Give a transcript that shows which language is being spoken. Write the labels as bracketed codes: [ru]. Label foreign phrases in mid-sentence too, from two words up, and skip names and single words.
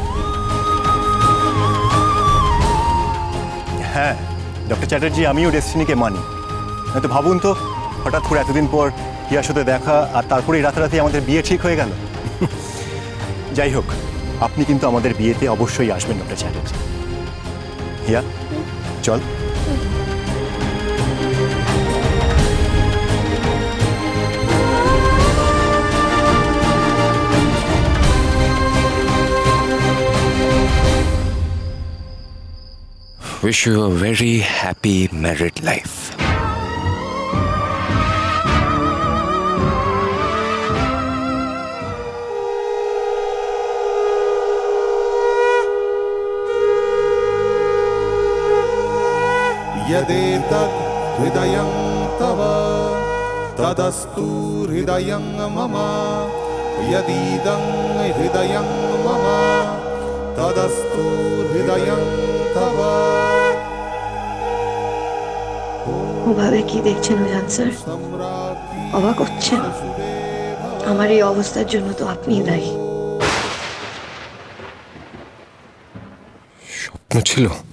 [bn] হ্যাঁ ডক্টর চ্যাটার্জি, আমিও ডেস্টিনিকে মানি। হয়তো ভাবুন তো, হঠাৎ করে এতদিন পর হিয়ার সাথে দেখা, আর তারপরেই রাতারাতি আমাদের বিয়ে ঠিক হয়ে গেল। যাই হোক, আপনি কিন্তু আমাদের বিয়েতে অবশ্যই আসবেন ডক্টর চ্যাটার্জি। হিয়া, চল। [en] Wish you a very happy married life. [sa] यदेतद् हृदयं तव तदस्तु हृदयं मम यदीदं हृदयं मम तदस्तु हृदयं तव। [bn] ওভাবে কি দেখছেন উজান স্যার? অবাক হচ্ছেন? আমার এই অবস্থার জন্য তো আপনিই দায়ী। স্বপ্ন ছিল?